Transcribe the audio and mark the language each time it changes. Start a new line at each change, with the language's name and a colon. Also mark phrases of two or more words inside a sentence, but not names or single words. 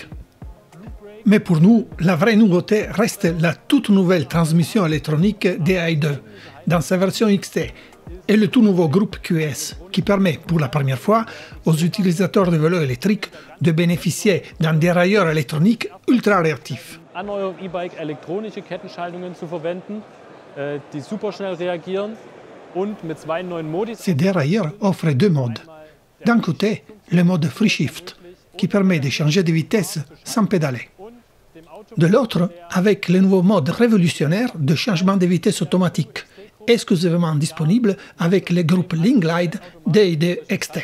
French: Mais pour nous, la vraie nouveauté reste la toute nouvelle transmission électronique DI2 dans sa version XT et le tout nouveau groupe QS qui permet pour la première fois aux utilisateurs de vélos électriques de bénéficier d'un dérailleur électronique ultra réactif.
German: An eurem E-Bike elektronische Kettenschaltungen zu verwenden, die superschnell reagieren und mit zwei neuen Modi.
French: Ces dérailleurs offrent deux modes. D'un côté, le mode Free Shift qui permet de changer de vitesse sans pédaler. De l'autre, avec le nouveau mode révolutionnaire de changement de vitesse automatique, exclusivement disponible avec le groupe Link-Glide DI2 XT.